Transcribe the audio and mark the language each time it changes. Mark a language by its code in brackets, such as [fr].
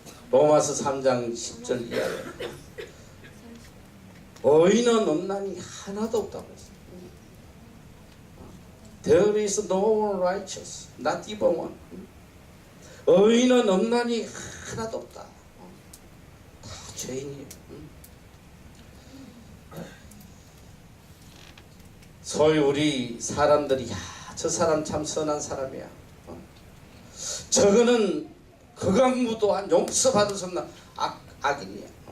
[ko] 로마서 3장 10절 이하에 의인은 없나니 하나도 없다고 했어요. [en] There is no one righteous, not even one. [ko] 의인은 없나니 하나도 없다. 다 죄인이에요. 소위 우리 사람들이 저 사람 참 선한 사람이야. 저거는 극악무도한 용서받을 수 없는 악인이야.